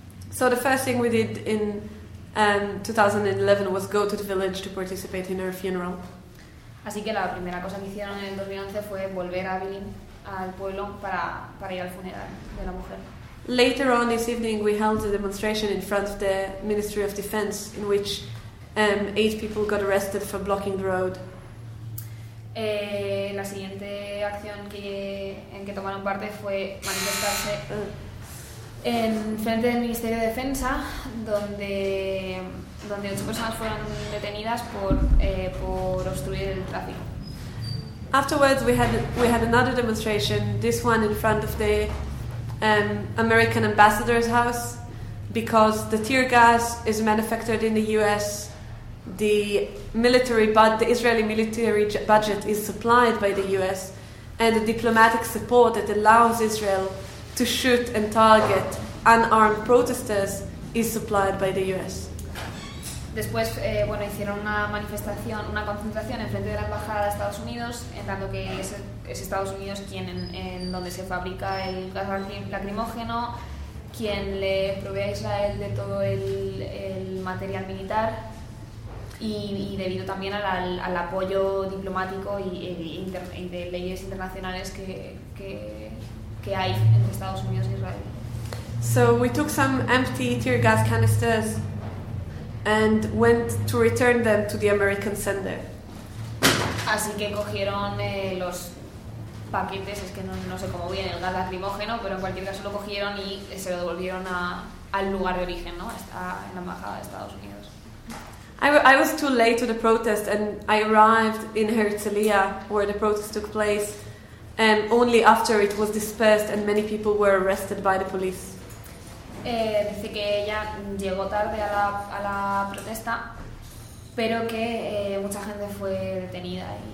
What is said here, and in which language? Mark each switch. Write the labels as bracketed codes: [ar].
[en] So the first thing we did in 2011 was go to the village to participate in her funeral. [es] Así que la primera cosa que hicieron en el 2011 fue volver a Bilin, al pueblo, para ir al funeral de la mujer. [en] Later on this evening we held a demonstration in front of the Ministry of Defense in which 8 people got arrested for blocking the road. [es] La siguiente acción en que tomaron parte fue manifestarse en frente del Ministerio de Defensa, donde 8 personas fueron detenidas por obstruir el tráfico. [en] Afterwards we had another demonstration, this one in front of the American ambassador's house, because the tear gas is manufactured in the US. The Israeli military budget is supplied by the US, and the diplomatic support that allows Israel to shoot and target unarmed protesters is supplied by the US. [es] Después, hicieron una manifestación, una concentración en frente de la embajada de Estados Unidos, en tanto que es Estados Unidos quien en donde se fabrica el gas lacrimógeno, quien le provee a Israel de todo el material militar. Y debido también al apoyo diplomático y de leyes internacionales que hay entre Estados Unidos e Israel. [en] So we took some empty tear gas canisters and went to return them to the American sender. [es] Así que cogieron los paquetes, es que no sé cómo viene el gas lacrimógeno, pero en cualquier caso lo cogieron y se lo devolvieron al lugar de origen, ¿no? En la embajada de Estados Unidos. [en] I was too late to the protest, and I arrived in Herzliya, where the protest took place, only after it was dispersed and many people were arrested by the police. [es] Dice que ella llegó tarde a la protesta, pero que mucha gente fue detenida.